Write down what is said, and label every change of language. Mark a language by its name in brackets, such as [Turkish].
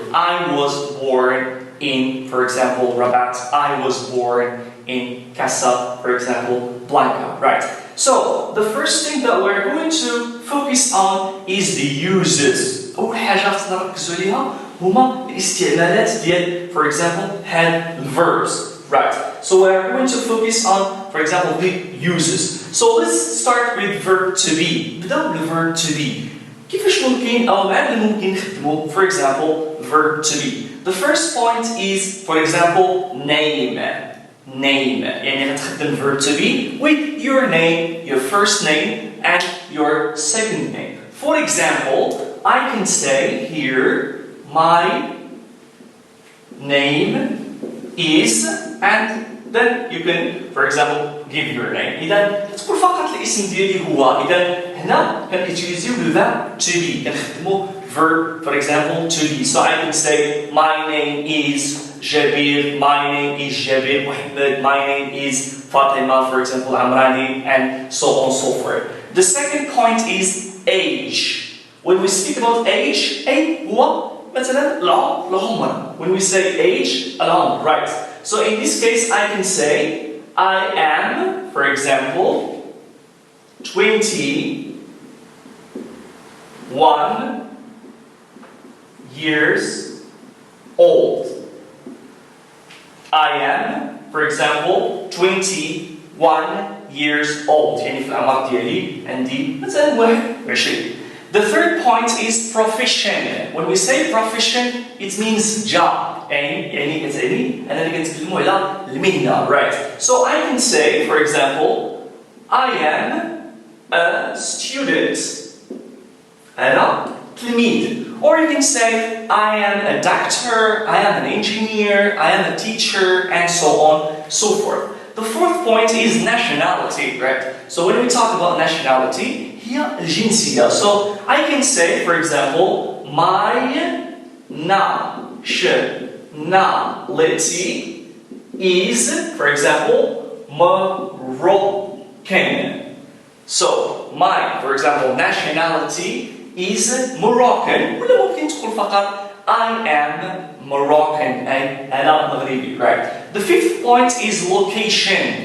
[English] I was born in, for example, Rabat. I was born in Casa, for example, Blanca. Right. So the first thing that we're going to focus on is the uses. [Arabic] أول حاجة خصنا نركزوا عليها هما الاستعمالات ديال, [English] for example, had verbs. Right. So we're going to focus on, for example, the uses. So let's start with verb to be. [Arabic] بداو بالverb to be. كيفاش ممكن أو ماذا ممكن نخدموا, [English] for example, verb to be. The first point is, for example, name. Name. [Arabic] يعني غتخدم [English] verb to be with your name, your first name, and your second name. For example, I can say here, my name is, and then you can, for example, give your name. [Arabic] إذا تقول فقط الاسم ديالي هو. إذا هنا كنutilizeو الverb to be. كنخدمو verb, [English] for example, to be. So I can say my name is Jabir, my name is Jabir Muhammad, my name is Fatima, for example, Amrani, and so on and so forth. The second point is age. When we speak about age, [Arabic] هو مثلا العمر. [English] When we say age, [Arabic] العمر, [English] right? So in this case, I can say I am, for example, 21 years old. I am, for example, 21 years old. [Arabic] يعني في الأعمار ديالي عندي مثلا 21. [English] The third point is profession. When we say profession, it means job. [Arabic] يعني كتعني أننا كنتكلموا على المهنة, [English] right? So I can say, for example, I am a student. [Arabic] أنا تلميذ. [English] Or you can say, I am a doctor, I am an engineer, I am a teacher, and so on, so forth. The fourth point is nationality, right? So when we talk about nationality, [Arabic] هي الجنسية. [English] So I can say, for example, my nationality is, for example, Moroccan. So my, for example, nationality is Moroccan. [Arabic] ولا ممكن تقول فقط [English] I am Moroccan. [Arabic] أي أنا مغربي, [English] right? The fifth point is location.